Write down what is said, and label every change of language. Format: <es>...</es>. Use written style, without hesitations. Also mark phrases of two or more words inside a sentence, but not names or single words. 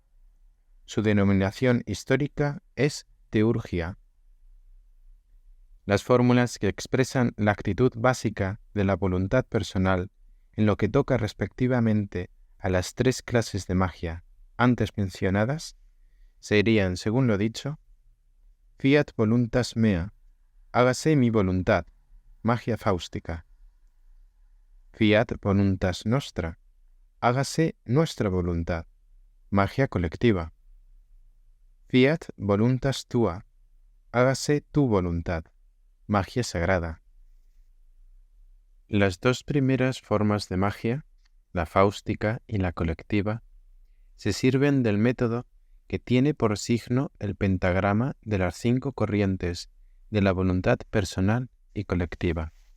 <es>Su denominación histórica es teurgia. Las fórmulas que expresan la actitud básica de la voluntad personal en lo que toca respectivamente a las tres clases de magia antes mencionadas serían, según lo dicho,</es> <la>fiat voluntas mea,</la> <es>hágase mi voluntad, magia fáustica.</es> <la>Fiat voluntas nostra,</la> <es>hágase nuestra voluntad, magia colectiva.</es> <la>Fiat voluntas tua,</la> <es>hágase tu voluntad, magia sagrada. Las dos primeras formas de magia, la fáustica y la colectiva, se sirven del método que tiene por signo el pentagrama de las 5 corrientes de la voluntad personal y colectiva.</es>